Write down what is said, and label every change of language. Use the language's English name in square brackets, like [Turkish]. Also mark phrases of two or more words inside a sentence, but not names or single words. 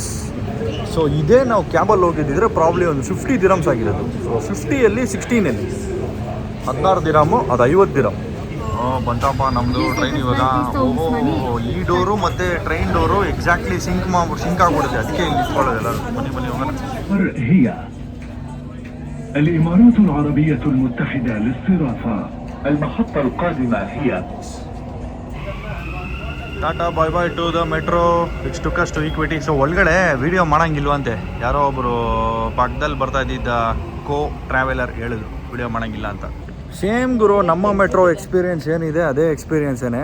[Kannada] ಸೊ ಇದೇ ನಾವು ಕ್ಯಾಬಲ್ಲಿ ಹೋಗಿದ್ದಿದ್ರೆ ಪ್ರಾಬ್ಲಿ ಒಂದು 50 ದಿರಮ್ಸ್ ಆಗಿರೋದು. ಸೊ 50ಯಲ್ಲಿ 16 16 ದಿರಾಮು, ಅದು 50 ದಿರಮ್. ಬಂತಪ್ಪ ನಮ್ಮದು ಟ್ರೈನ್ ಇವಾಗ. ಈ ಡೋರು ಮತ್ತು ಟ್ರೈನ್ ಡೋರು [English] exactly sync [Kannada] ಆಗ್ಬಿಡುತ್ತೆ, ಅದಕ್ಕೆ ಇಲ್ಲಿ ನಿಂತ್ಕೊಳ್ಳೋದು ಎಲ್ಲರೂ. ಬನ್ನಿ ಹೋಗೋಣ. [Arabic] هي الإمارات العربية المتحدة للصرافة. المحطة القادمة هي [English] tata bye bye to the metro. it's took us to Equiti. [Kannada] ಸೊ ಒಳಗಡೆ ವೀಡಿಯೋ ಮಾಡೋಂಗಿಲ್ವಂತೆ, ಯಾರೋ ಒಬ್ಬರು ಪಕ್ಕದಲ್ಲಿ ಬರ್ತಾ ಇದ್ದಿದ್ದ ಟ್ರಾವೆಲರ್ ಹೇಳಿದ್ರು ವೀಡಿಯೋ ಮಾಡೋಂಗಿಲ್ಲ ಅಂತ. ಸೇಮ್ ಗುರು, ನಮ್ಮ ಮೆಟ್ರೋ ಎಕ್ಸ್ಪೀರಿಯೆನ್ಸ್ ಏನಿದೆ ಅದೇ ಎಕ್ಸ್ಪೀರಿಯೆನ್ಸೇನೆ.